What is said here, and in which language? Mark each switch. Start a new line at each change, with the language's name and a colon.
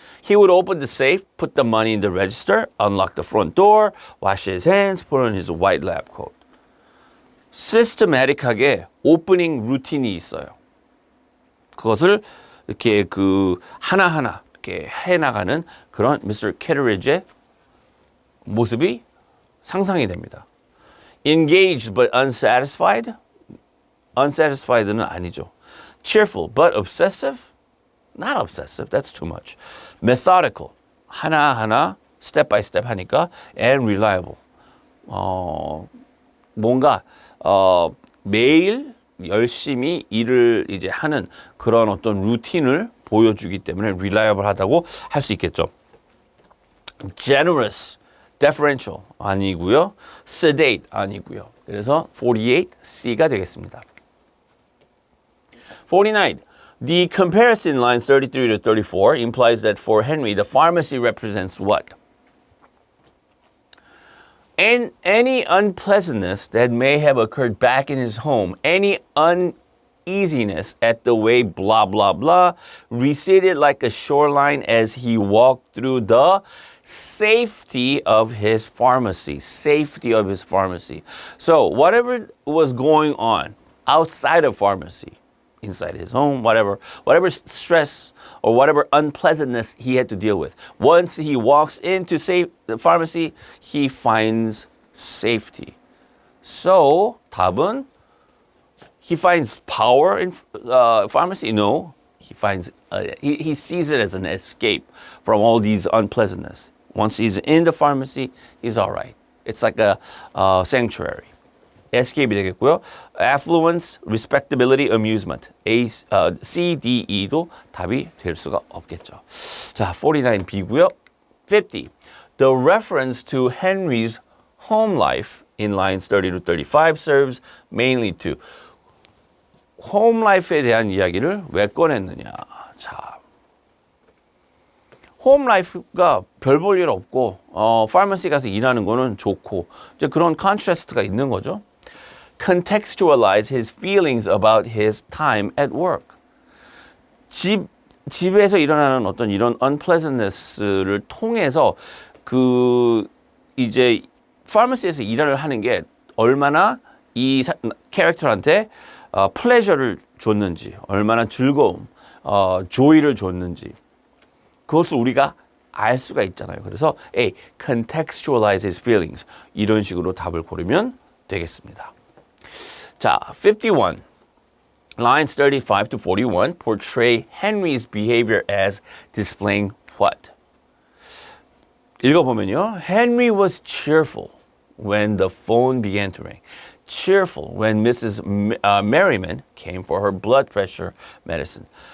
English: He would open the safe, put the money in the register, unlock the front door, wash his hands, put on his white lab coat.
Korean: 시스테매틱하게 오프닝 루틴이 있어요. 그것을 이렇게 그 하나하나 이렇게 해나가는 그런 Mr. Kitteridge의 모습이 상상이 됩니다.
English: Engaged but unsatisfied?
Korean: Unsatisfied는 아니죠.
English: Cheerful but obsessive? Not obsessive, that's too much. Methodical,
Korean: 하나하나
English: step by step
Korean: 하니까
English: and reliable.
Korean: 뭔가 매일 열심히 일을 이제 하는 그런 어떤 루틴을 보여주기 때문에 reliable하다고 할 수 있겠죠. Generous, deferential 아니고요. sedate 아니고요. 그래서 48, C가 되겠습니다. 49.
English: The comparison lines 33 to 34 implies that for Henry, the pharmacy represents what? And any unpleasantness that may have occurred back in his home, any uneasiness at the way blah, blah, blah, receded like a shoreline as he walked through the safety of his pharmacy. Safety of his pharmacy. So whatever was going on outside of pharmacy, inside his home, whatever stress or whatever unpleasantness he had to deal with. Once he walks into the pharmacy, he finds safety. So,
Korean: 답은
English: he finds power in pharmacy? No. He finds he sees it as an escape from all these unpleasantness. Once he's in the pharmacy, he's all right. It's like a sanctuary.
Korean: escape이 되겠고요.
English: affluence, respectability, amusement.
Korean: A, C, D, E도 답이 될 수가 없겠죠. 자, 49B고요. 50.
English: The reference to Henry's home life in lines 30 to 35 serves mainly to home life
Korean: 에 대한 이야기를 왜 꺼냈느냐. 자, 홈 라이프가 별 볼 일 없고 파마시 가서 일하는 거는 좋고 이제 그런 컨트라스트가 있는 거죠.
English: Contextualize his feelings about his time at work.
Korean: 집에서 일어나는 어떤 이런 unpleasantness를 통해서 그 이제 파마시에서 일을 하는 게 얼마나 이 캐릭터한테 플레저를 줬는지, 얼마나 즐거움, 조이를 줬는지. 그것을 우리가 알 수가 있잖아요. 그래서
English: A, contextualize his feelings.
Korean: 이런 식으로 답을 고르면 되겠습니다. 자, 51.
English: Lines 35 to 41 portray Henry's behavior as displaying what?
Korean: 읽어보면요.
English: Henry was cheerful when the phone began to ring. Cheerful when Mrs. Merriman came for her blood pressure medicine.